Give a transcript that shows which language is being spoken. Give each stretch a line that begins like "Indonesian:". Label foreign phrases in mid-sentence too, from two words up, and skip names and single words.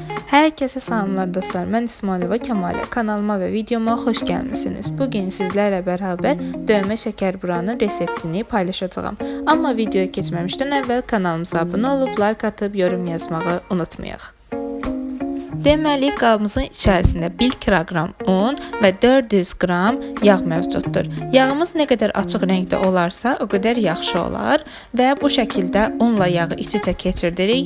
Turkish: Herkese selamlar dostlar. Ben İsmailova Kəmalə. Kanalıma ve videoma hoş gelmişsiniz. Bugün sizlerle beraber dövme şeker buranın reseptini paylaşacağım.
Azerbaijani: Ama videoya geçməmişdən əvvəl kanalımıza abunə olub, like atıp yorum yazmağı unutmayaq. Deməli, qabımızın içərisində 1 kilogram un və 400 qram yağ mövcuddur. Yağımız nə qədər açıq rəngdə olarsa, o qədər yaxşı olar və bu şəkildə unla yağı iç-içə keçirdirik.